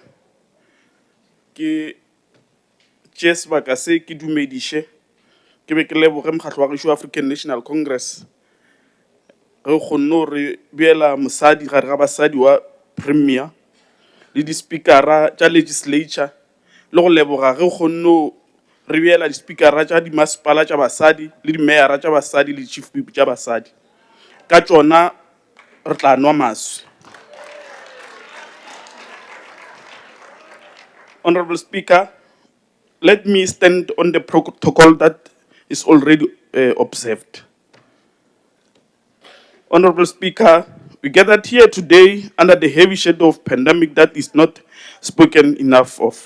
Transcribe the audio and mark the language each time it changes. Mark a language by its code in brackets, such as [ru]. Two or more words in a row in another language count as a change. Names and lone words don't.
[nso] Ke sebaka se ke dumediše ke be ke leboge mokgatlo wa gešo African National Congress ge o kgonne gore beela mosadi gare ga basadi wa premier le di-speakera tša legislature le go leboga ge o kgonne re beela di-speakera tša dimasepala tša basadi le di-mayora tša basadi le [en] chief whip [nso] tša basadi ka tšona re tla nwa maswi. [en] Honorable Speaker, let me stand on the protocol that is already observed. Honorable Speaker, we gathered here today under the heavy shadow of pandemic that is not spoken enough of.